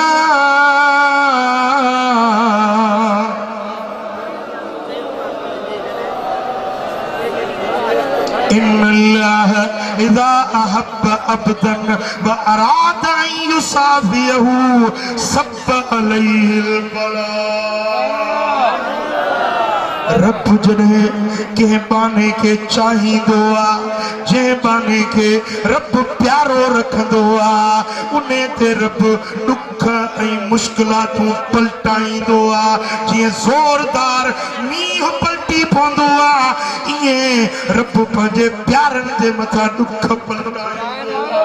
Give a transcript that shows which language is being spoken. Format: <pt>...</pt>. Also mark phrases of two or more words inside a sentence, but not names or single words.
<ar>إن الله إذا أحب عبدا وأراد أن يصافيه صب عليه البلاء</ar> <sd>रब जने के बाने के चाहींदो आ जे बाने के रब प्यारो रखंदो आ उन्हे ते रब दुख ऐं मुश्किलातूं पलटाईंदो आ जीअं ज़ोरदार मींहुं पलटी पवंदो आ ईअं रब पंहिंजे प्यारनि जे मथां दुख पलटाईंदो</sd>